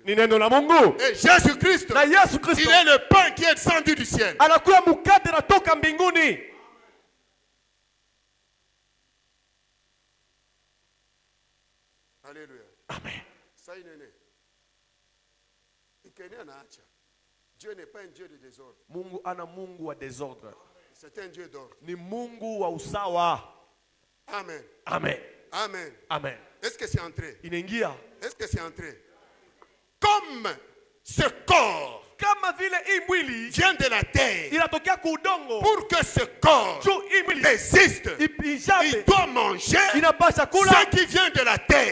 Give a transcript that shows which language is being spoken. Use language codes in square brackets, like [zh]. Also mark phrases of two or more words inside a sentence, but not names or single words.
[fr] Et Jésus-Christ, il est le pain qui est descendu du ciel. Alléluia. Amen. Dieu n'est pas un Dieu de désordre. [sw] Mungu ana Mungu wa désordre. [fr] C'est un Dieu d'ordre. [sw] Ni Mungu wa usawa. [fr] Amen. Amen. Amen. Amen. Est-ce que c'est entré? [sw] Inaingia. [fr] Est-ce que c'est entré? Comme ce corps vient de la terre, pour que ce corps existe, il doit manger ce qui vient de la terre.